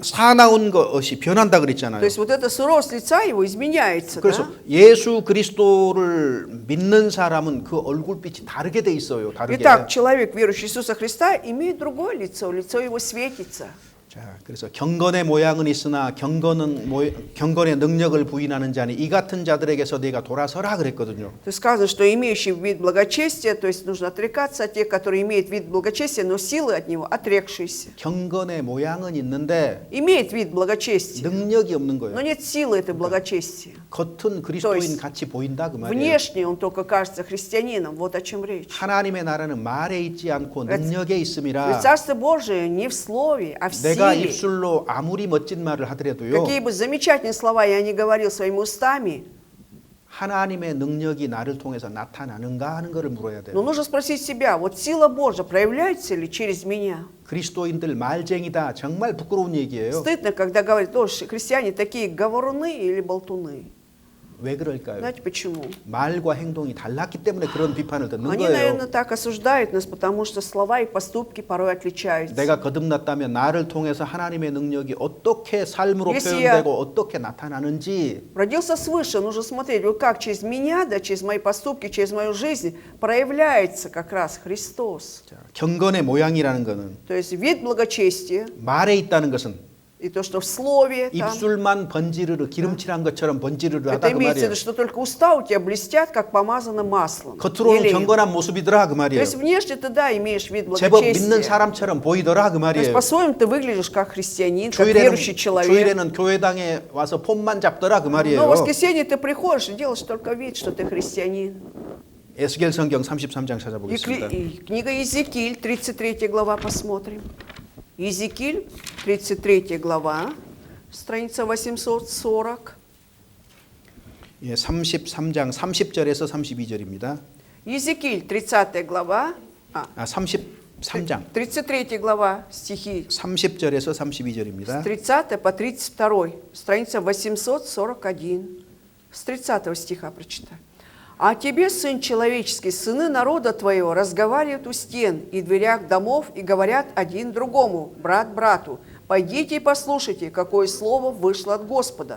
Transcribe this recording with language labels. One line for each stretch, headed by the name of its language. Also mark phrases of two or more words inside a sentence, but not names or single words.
Korean: 사나운 것이 변한다
Russian: то
Korean: 그랬잖아요.
Russian: есть вот эта суровость лица его изменяется.
Korean: 그래서
Russian: Да?
Korean: 예수 그리스도를 믿는 사람은 그 얼굴빛이 다르게 돼 있어요. 다르게.
Russian: Итак, человек, верующий в Иисуса Христа, имеет другое лицо, лицо его светится.
Korean: 자, 그래서 경건의 모양은 있으나 경건의 능력을 부인하는 자니 이 같은 자들에게서 네가 돌아서라 그랬거든요.
Russian: То есть сказано, что имеющий вид благочестия, то есть нужно отрекаться от тех, которые имеют вид благочестия, но силы от него отрекшиеся.
Korean: 경건의 모양은 있는데
Russian: Имеет вид благочестия,
Korean: 능력이 없는
Russian: но
Korean: 거예요.
Russian: нет силы этой благочестия.
Korean: 겉은 그리스도인 같이 보인다 그 말이에요.
Russian: Внешне он только кажется христианином, вот о чем речь.
Korean: 하나님의 나라는 말에 있지 않고 능력에
Russian: Ведь
Korean: 있음이라.
Russian: Царство Божие не в слове, а в
Korean: 내가
Russian: силе.
Korean: 입술로 아무리 멋진 말을 하더라도요.
Russian: Какие бы замечательные слова я ни говорил своими устами,
Korean: 하나님의 능력이 나를 통해서 나타나는가 하는 것을 물어야
Russian: но
Korean: 돼요.
Russian: нужно спросить себя, вот сила Божья проявляется ли через меня?
Korean: 그리스도인들 말쟁이다. 정말 부끄러운 얘기예요.
Russian: Стыдно, когда говорят, христиане такие говоруны или болтуны.
Korean: 왜 그럴까요?
Russian: Знаете почему?
Korean: 말과 행동이 달랐기 때문에 그런 비판을 듣는
Russian: Они,
Korean: 거예요.
Russian: наверное, так осуждают нас, потому что слова и поступки порой отличаются.
Korean: 내가 거듭났다면 나를 통해서 하나님의 능력이 어떻게 삶으로
Russian: Если
Korean: 표현되고 어떻게 나타나는지
Russian: Родился свыше, нужно смотреть, вот как через меня, да, через мои поступки, через мою жизнь проявляется как раз Христос.
Korean: 자, 경건의 모양이라는 것은
Russian: То есть вид благочестия,
Korean: 말에 있다는 것은
Russian: и то, что в слове, там,
Korean: 입술만 번지르르 기름칠한 것처럼 번지르르 하다
Russian: это
Korean: 그
Russian: имеется в
Korean: 말이에요.
Russian: виду, что только уста у тебя блестят, как помазано маслом.
Korean: 겉으로는
Russian: елеем.
Korean: 경건한 모습이더라 그
Russian: То
Korean: 말이에요.
Russian: есть внешне ты, да, имеешь вид
Korean: 제법 믿는
Russian: благочестия.
Korean: 사람처럼 보이더라 그
Russian: То есть
Korean: 말이에요.
Russian: по-своему ты выглядишь как христианин, как верующий человек.
Korean: 주일에는 교회당에 와서 폰만 잡더라 그
Russian: Но в
Korean: 말이에요.
Russian: воскресенье ты приходишь и делаешь только вид, что ты христианин.
Korean: 에스겔 성경 33장 찾아보겠습니다.
Russian: Книга Иезекииль, 33 глава, посмотрим. Иезекииль, 33 глава, страница 840.
Korean: 예, 33장 30절에서 32절입니다.
Russian: Иезекииль, 30 глава,
Korean: 33장
Russian: 33 глава, стихи
Korean: 30절에서
Russian: с
Korean: 32절입니다.
Russian: 30 по 32, страница 841. С 30 стиха прочитаю. «А тебе, сын человеческий, сыны народа твоего разговаривают у стен и дверях домов и говорят один другому, брат брату, пойдите и послушайте, какое слово вышло от Господа.